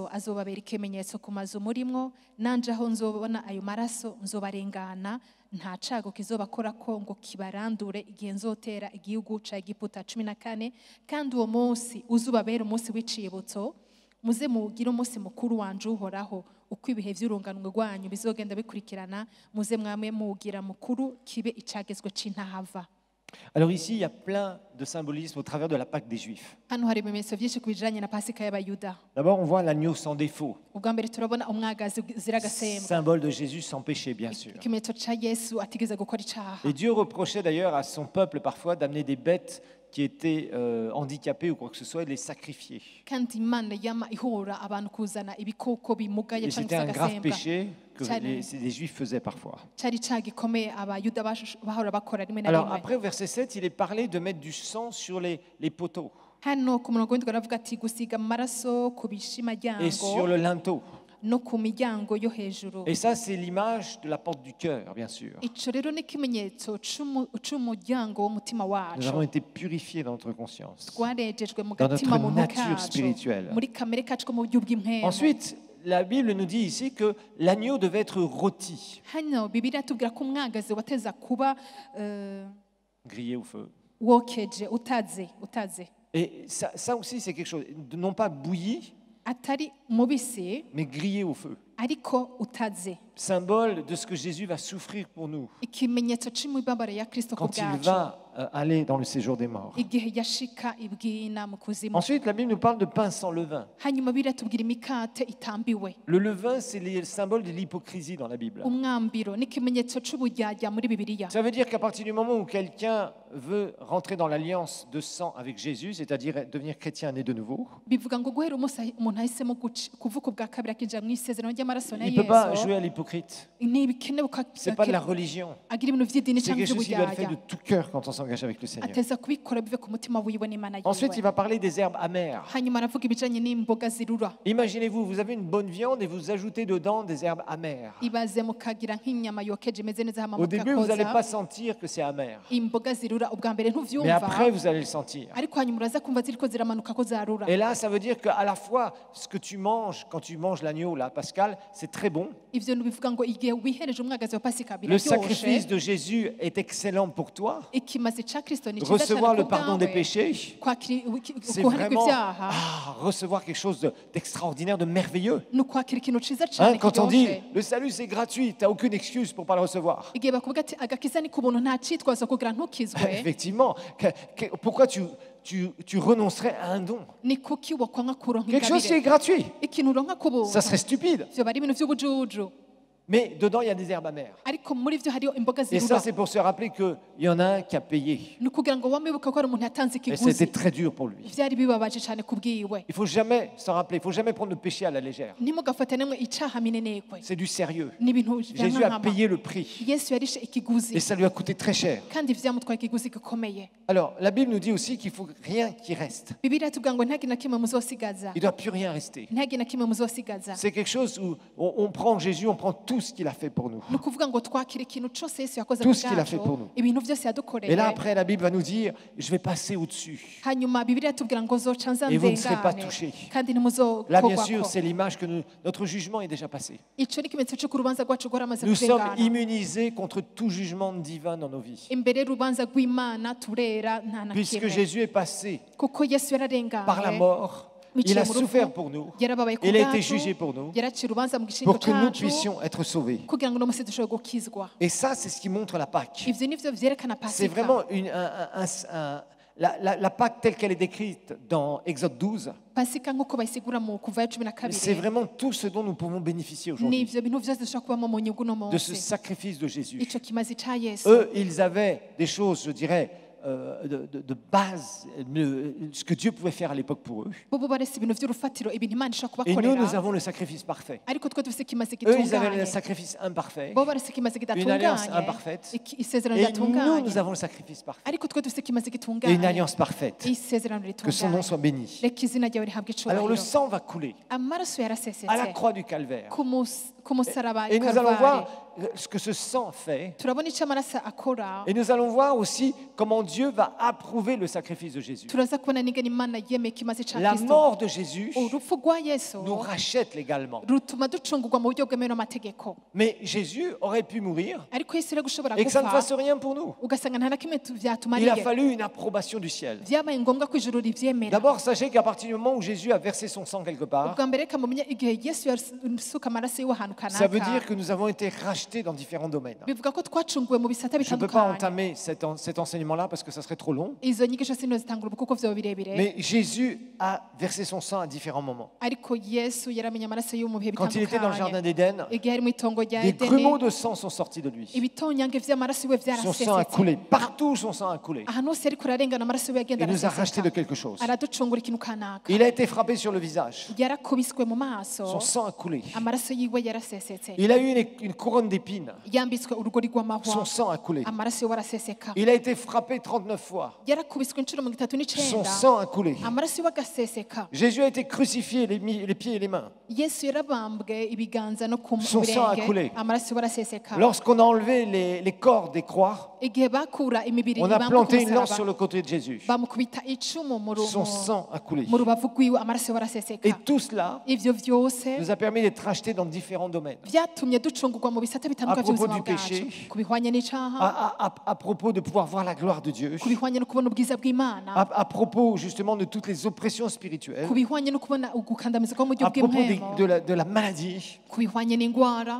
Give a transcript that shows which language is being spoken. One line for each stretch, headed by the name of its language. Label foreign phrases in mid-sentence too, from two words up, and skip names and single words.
Rundi: azobabera ikimenyetso ku mazu murimwo nanje aho nzobona ayo maraso nzobarengana nta cago kizobakora ko ngo kibarandure igihe nzotera igihugu ca Egiputa 14 kandi uwo munsi uzubabera umunsi w'icibutso muze mugire umunsi mukuru wanje uhoraho uko ibihe vy'urunganwe rwanyu bizogenda bikurikirana muze mwame mugira mukuru kibe icagezwe c'intahava.
French: Alors ici, il y a plein de symbolisme au travers de la Pâque des Juifs.
Rundi: Hano hari ibimenyetso byinshi ku bijanye na Pasika y'Abayuda.
French: D'abord, on voit l'agneau sans défaut,
Rundi: Ubwa mbere turabona umwagazi uzira agasembwa.
French: symbole de Jésus sans péché, bien sûr.
Rundi: Ikimenyetso ca Yesu atigeze gukora icaha.
French: Et Dieu reprochait d'ailleurs à son peuple parfois d'amener des bêtes qui étaient handicapées ou quoi que ce soit et de les sacrifier.
Rundi: Kandi Imana yama ihora abantu kuzana ibikoko bimugaye
French: Et
Rundi: canke
French: c'était un grave
Rundi: agasembwa.
French: péché que Tiens, les Juifs faisaient parfois.
Rundi: Cari ca gikomeye Abayuda bahora bakora rimwe na
French: Alors
Rundi: rimwe.
French: après, au verset 7, il est parlé de mettre du sang sur les poteaux
Rundi: Hano ku murongo w'indwi aravuga ati gusiga amaraso ku
French: et sur
Rundi: bishimaryango
French: le linteau.
Rundi: no ku miryango yo hejuru.
French: Et ça, c'est l'image de la porte du cœur, bien sûr.
Rundi: Ico rero ni ikimenyetso c'umuryango w'umutima
French: Nous
Rundi: wacu.
French: avons été purifiés dans notre conscience.
Rundi: Twarejejwe mu
French: Dans
Rundi: gatima
French: notre
Rundi: muntu
French: nature
Rundi: kacu
French: spirituelle.
Rundi: muri kamere kacu ko mu buryo bw'impemu.
French: Ensuite, la Bible nous dit ici que l'agneau devait être rôti,
Rundi: Hano Bibiliya tubwira ko umwagazi wateza kuba
French: grillé au feu.
Rundi: wokeje utaze
French: Et ça aussi, c'est quelque chose, non pas bouilli,
Rundi: atari mubisi
French: mais grillé au feu.
Rundi: ariko utaze,
French: Symbole de ce que Jésus va souffrir pour nous
Rundi: ikimenyetso c'imibabaro ya Kristo ku
French: quand il
Rundi: bwacu
French: va aller dans le séjour des morts.
Rundi: igihe yashika ibwina mu kuzimu.
French: Ensuite, la Bible nous parle de pain sans levain.
Rundi: Hanyuma biratubwira imikate itambiwe.
French: Le levain, c'est le symbole de l'hypocrisie dans la Bible.
Rundi: Umwambiro ni ikimenyetso c'uburyarya muri Bibiliya.
French: Ça veut dire qu'à partir du moment où quelqu'un veut rentrer dans l'alliance de sang avec Jésus, c'est-à-dire devenir chrétien né de nouveau,
Rundi: Bivuga ngo guhera umunsi umuntu ahisemo kuvuka ubwa kabiri akija mu isezerano ry'amaraso na
French: il ne peut pas
Rundi: Yesu
French: jouer à l'hypocrite.
Rundi: ntibikenewe
French: Ce n'est pas de la religion.
Rundi: agira ibintu vy'idini
French: C'est
Rundi: cyangwa
French: quelque chose qu'il doit le faire
Rundi: vy'uburyarya.
French: de tout cœur quand on s'engage avec le Seigneur.
Rundi: Ateza kubikora bive ku mutima wiwe n'Imana
French: Ensuite, il
Rundi: yiwe.
French: va parler des herbes amères.
Rundi: Hanyuma aravuga ibijanye n'imboga zirura.
French: Imaginez-vous, vous avez une bonne viande et vous ajoutez dedans des herbes amères.
Rundi: Ibaze mukagira nk'inyama yokeje imeze neza hama
French: Au début, vous n'allez pas
Rundi: mugakoza
French: sentir que c'est amer.
Rundi: imboga zirura ubwa mbere
French: Mais
Rundi: ntuvyumva
French: après, vous allez le sentir.
Rundi: ariko hanyuma uraza kumva ziriko ziramanuka ko zarura.
French: Et là, ça veut dire qu'à la fois, ce que tu manges, quand tu manges l'agneau, là, Pascal, c'est très bon.
Rundi: Ivyo bivuga ngo igihe wihereje umwagazi wa Pasika
French: Le sacrifice
Rundi: biraryoshe.
French: de Jésus est excellent pour toi.
Rundi: Ikimazi ca Kristo ni ciza
French: Recevoir
Rundi: cyane
French: le
Rundi: ku
French: pardon des
Rundi: bwawe.
French: péchés,
Rundi: Kwakira
French: c'est
Rundi: ukuhanirwa
French: vraiment
Rundi: ivyaha
French: recevoir quelque chose d'extraordinaire, de merveilleux.
Rundi: ni ukwakira ikintu ciza
French: Hein,
Rundi: cyane
French: quand on dit
Rundi: kiryoshe.
French: le salut c'est gratuit, tu n'as aucune excuse pour ne pas le recevoir.
Rundi: Igihe bakuvuga ati agakiza ni ku buntu nta citwazo kugira ntukizwe
French: Effectivement, pourquoi tu renoncerais à un don?
Rundi: ni kuki wokwanga kuronka
French: Quelque chose qui est
Rundi: ingabire
French: gratuit,
Rundi: ikintu uronka ku buntu
French: ça serait stupide.
Rundi: vyoba ari ibintu vy'ubujuju
French: Mais dedans, il y a des herbes amères.
Rundi: ariko muri vyo hariyo imboga
French: Et ça,
Rundi: zirura
French: c'est pour se rappeler qu'il y en a un qui a payé.
Rundi: ni ukugira ngo wamibuka ko hari umuntu yatanze
French: Et
Rundi: ikiguzi
French: c'était très dur pour lui.
Rundi: vyari bibabaje cyane ku bwiwe.
French: Il faut jamais s'en rappeler, il faut jamais prendre le péché à la légère.
Rundi: Ntimugafate nemwe icaha minenekwe
French: C'est du sérieux.
Rundi: ni ibintu
French: Jésus a
Rundi: vyankama.
French: payé le prix.
Rundi: Yesu yarishe
French: Et
Rundi: ikiguzi
French: ça lui a coûté très cher.
Rundi: kandi vyamutwaye ikiguzi gikomeye.
French: Alors, la Bible nous dit aussi qu'il ne faut rien qui reste.
Rundi: Bibiliya tuvuga ngo ntihagire na kimwe muzosigaza
French: Il ne doit plus rien rester.
Rundi: ntihagire na kimwe muzosigaza.
French: C'est quelque chose où on prend Jésus, on prend tout ce qu'il a fait pour nous.
Rundi: Ni ukuvuga ngo twakira ikintu cose Yesu yakoze
French: Tout
Rundi: ku
French: ce qu'il a fait pour nous.
Rundi: bwacu ibintu vyose
French: Et
Rundi: yadukoreye.
French: là, après, la Bible va nous dire, je vais passer au-dessus.
Rundi: Hanyuma Bibiliya tubwira ngo zoca nza
French: Et vous ne serez pas
Rundi: nzengane
French: touchés.
Rundi: kandi
French: Là, bien sûr,
Rundi: ntimuzokogwako.
French: c'est l'image que notre jugement est déjà passé.
Rundi: Ico ni ikimenyetso c'uko urubanza rwacu rwaramaze
French: Nous sommes
Rundi: kurengana.
French: immunisés contre tout jugement divin dans nos vies.
Rundi: Imbere y'urubanza rw'Imana turera nta na
French: Puisque
Rundi: kimwe
French: Jésus est passé
Rundi: kuko Yesu yararenganye
French: par la mort, il a souffert pour nous.
Rundi: yarababaye ku
French: Il a été
Rundi: bwacu,
French: jugé pour nous,
Rundi: yaraciye urubanza mu gishingo
French: pour que nous
Rundi: cacu
French: puissions être sauvés.
Rundi: kugira ngo uno munsi dushobore gukizwa.
French: Et ça, c'est ce qui montre la Pâque.
Rundi: Ivyo nivyo vyerekana
French: C'est
Rundi: Pasika.
French: vraiment la Pâque telle qu'elle est décrite dans Exode 12.
Rundi: Pasika nk'uko bayisigura mu kuva ya 12
French: C'est vraiment tout ce dont nous pouvons bénéficier
Rundi: ni
French: aujourd'hui,
Rundi: ivyo bintu vyose dushobora kubamo mu nyungu no
French: de ce
Rundi: munsi.
French: sacrifice de Jésus.
Rundi: Ico kimazi ca Yesu
French: Eux, ils avaient des choses, je dirais, de base, ce que Dieu pouvait faire à l'époque pour eux.
Rundi: bo barese ibintu by'urufatiro ibintu Imana ishobora
French: Et nous, nous
Rundi: kubakorera
French: avons le sacrifice parfait.
Rundi: ariko twe dufite ikimaze
French: Eux, ils avaient le
Rundi: gitunganye
French: sacrifice imparfait.
Rundi: bo barese ikimaze
French: Une alliance
Rundi: kidatunganye
French: imparfaite.
Rundi: isezerano
French: Et nous,
Rundi: ridatunganye
French: nous avons le sacrifice parfait.
Rundi: ariko twe dufite ikimaze
French: Et une
Rundi: gitunganye
French: alliance parfaite.
Rundi: isezerano
French: Que son nom
Rundi: ritunganye
French: soit béni.
Rundi: reka izina ryawe rihabwe
French: Alors le
Rundi: icubahiro
French: sang va couler
Rundi: amaraso
French: à la
Rundi: yarasesetse
French: croix du calvaire.
Rundi: ku musaraba
French: Et nous allons
Rundi: Kalvari.
French: voir ce que ce sang fait.
Rundi: turabona icyo amaraso akora
French: Et nous allons voir aussi comment Dieu va approuver le sacrifice de Jésus.
Rundi: turaza kubona n'ingene imana yemeye ikimaze ca
French: La
Rundi: kristo
French: mort de Jésus
Rundi: urupfu rwa yesu
French: nous rachète légalement.
Rundi: rutuma ducungurwa mu buryo bwemewe n'amategeko
French: Mais Jésus aurait pu mourir
Rundi: ariko yesu rero gushobora
French: et que ça ne fasse
Rundi: gupfa
French: rien pour nous.
Rundi: ugasanga nta na kimwe
French: Il a
Rundi: vyatumariye
French: fallu une approbation du ciel.
Rundi: vyabaye ngombwa ko ijuru rivyemera
French: D'abord, sachez qu'à partir du moment où Jésus a versé son sang quelque part,
Rundi: ubwa mbere reka mumenye igihe yesu yasuka amaraso yiwe ahantu
French: ça veut dire
Rundi: kanaka
French: que nous avons été rachetés dans différents domaines.
Rundi: bivuga ko twacunguwe mu bisata
French: Je ne peux pas
Rundi: bitandukanye
French: entamer cet enseignement-là parce que ça serait trop long.
Rundi: izo nyigisho sino zitangura ubu kuko vyoba birebire
French: Mais Jésus a versé son sang à différents moments.
Rundi: ariko yesu yaramenye amaraso yiwe mu bihe
French: Quand il était dans le jardin
Rundi: bitandukanye
French: d'Éden,
Rundi: igihe ari mu itongo rya
French: des
Rundi: edeni
French: grumeaux de sang sont sortis de lui.
Rundi: ibitonyange vy'amaraso yiwe
French: Son sang a coulé.
Rundi: vyarasesetse
French: Partout, son sang a coulé.
Rundi: ahantu hose ariko ararengana amaraso yiwe yagenda
French: Il nous a rachetés de
Rundi: araseseka
French: quelque chose.
Rundi: araducungura ikintu kanaka
French: Il a été frappé sur le visage.
Rundi: yarakubiswe mu maso
French: Son sang a coulé.
Rundi: amaraso yiwe yarasesetse
French: Il a eu une couronne d'épines.
Rundi: yambitswe urugori rw'amahwa
French: Son sang a coulé.
Rundi: amaraso yiwe araseseka
French: Il a été frappé 39 fois.
Rundi: yarakubiswe inshuro 39
French: Son sang a coulé.
Rundi: amaraso yiwe agaseseka
French: Jésus a été crucifié, les pieds et les mains.
Rundi: yesu yarabambwe ibiganza no ku
French: Son sang a
Rundi: birenge
French: coulé.
Rundi: amaraso yiwe araseseka
French: Lorsqu'on a enlevé les corps des croix,
Rundi: igihe bakura imibiri
French: on a
Rundi: ibambwe ku
French: planté une lance
Rundi: musaraba,
French: sur le côté de Jésus.
Rundi: bamukubita icumu
French: Son sang a coulé.
Rundi: mu rubavu rwiwe amaraso yiwe araseseka
French: Et tout cela
Rundi: ivyo vyose
French: nous a permis d'être rachetés dans différents domaines.
Rundi: vyatumye ducungurwa mu bisata bitandukanye
French: À propos
Rundi: by'ubuzima
French: du péché,
Rundi: bwacu ku bihwanye n'icaha
French: À propos de pouvoir voir la gloire de Dieu,
Rundi: ku bihwanye no kubona ubwiza bw'imana
French: à propos justement de toutes les oppressions spirituelles,
Rundi: ku bihwanye no kubona ugukandamiza ko mu buryo
French: à propos
Rundi: bw'impwemo
French: de la maladie,
Rundi: ku bihwanye n'indwara